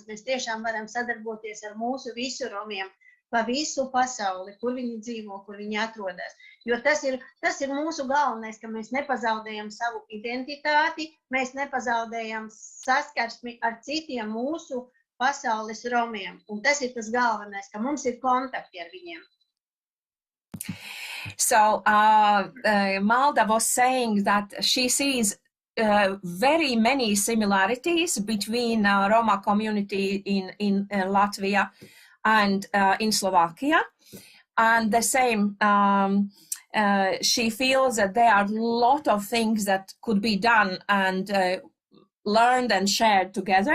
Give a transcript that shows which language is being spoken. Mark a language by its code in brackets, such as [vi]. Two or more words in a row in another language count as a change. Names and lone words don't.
[lv] Mēs tiešām varam sadarboties ar mūsu visu romiem pa visu pasauli, kur viņi dzīvo, kur viņi atrodas. Jo tas ir mūsu galvenais, ka mēs nepazaudējam savu identitāti, mēs nepazaudējam saskarsmi ar citiem mūsu pasaules romiem. Un tas ir tas galvenais, ka mums ir kontakti ar viņiem. [en] So Malda was saying that she sees very many similarities between Roma community in Latvia and in Slovakia. And the same, she feels that there are a lot of things that could be done and learned and shared together.